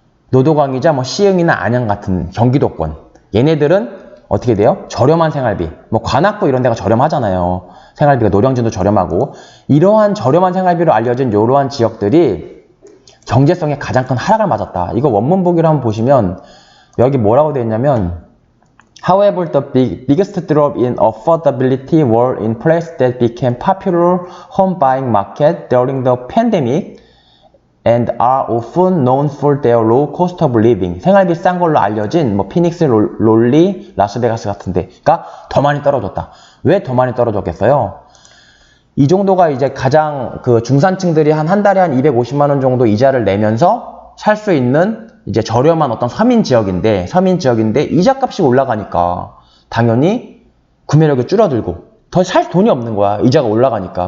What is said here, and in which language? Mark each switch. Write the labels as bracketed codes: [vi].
[ko] 노도강이자 뭐 시흥이나 안양 같은 경기도권. 얘네들은 어떻게 돼요? 저렴한 생활비. 뭐 관악구 이런 데가 저렴하잖아요. 생활비가 노량진도 저렴하고 이러한 저렴한 생활비로 알려진 이러한 지역들이 경제성에 가장 큰 하락을 맞았다. 이거 원문 보기로 한번 보시면 여기 뭐라고 되어 있냐면 [en] However, the biggest drop in affordability were in places that became popular home buying market during the pandemic and are often known for their low cost of living. [ko] 생활비 싼 걸로 알려진 뭐 피닉스, 롤리, 라스베가스 같은 데가 더 많이 떨어졌다. 왜 더 많이 떨어졌겠어요? 이 정도가 이제 가장 그 중산층들이 한 달에 한 250만 원 정도 이자를 내면서 살 수 있는 이제 저렴한 어떤 서민 지역인데 이자값이 올라가니까 당연히 구매력이 줄어들고 더 살 돈이 없는 거야. 이자가 올라가니까.